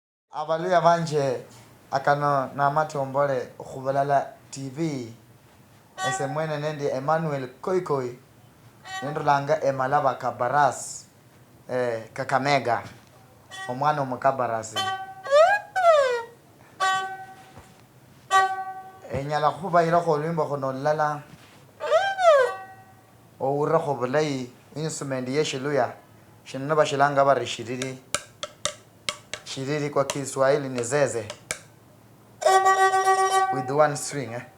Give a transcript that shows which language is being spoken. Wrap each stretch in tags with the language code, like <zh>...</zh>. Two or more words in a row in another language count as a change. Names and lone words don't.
<luy>Abaluya banje akano na matombole khubulala TV ese mwene nendi Emmanuel Koikoi nendolanga Emalaba Kabaras Kakamega omwana omukabarasi enyala khubayilakho olwimbo khuno lulala ourekho bulayi instrument yeshiluya shino bashilanga bari</luy> <sw>shiriri kwa Kiswahili ni zeze</sw> <en>with one string</en>